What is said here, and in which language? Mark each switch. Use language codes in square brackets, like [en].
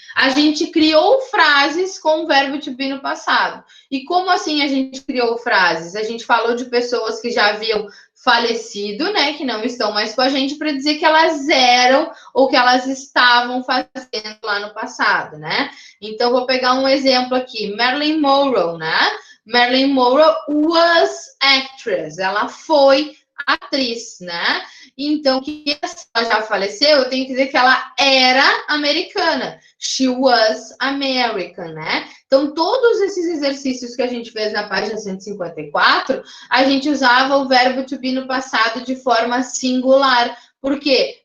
[pt] A gente criou frases com o verbo to be no passado. E como assim a gente criou frases? A gente falou de pessoas que já haviam falecido, né, que não estão mais com a gente, para dizer que elas eram ou que elas estavam fazendo lá no passado, né? Então, vou pegar um exemplo aqui. Marilyn Monroe, né? [en] Marilyn Monroe was actress. [pt] Ela foi atriz, né? Então, que ela já faleceu, eu tenho que dizer que ela era americana. [en] She was American, [pt] né? Então, todos esses exercícios que a gente fez na página 154, a gente usava o verbo to be no passado de forma singular. Por quê?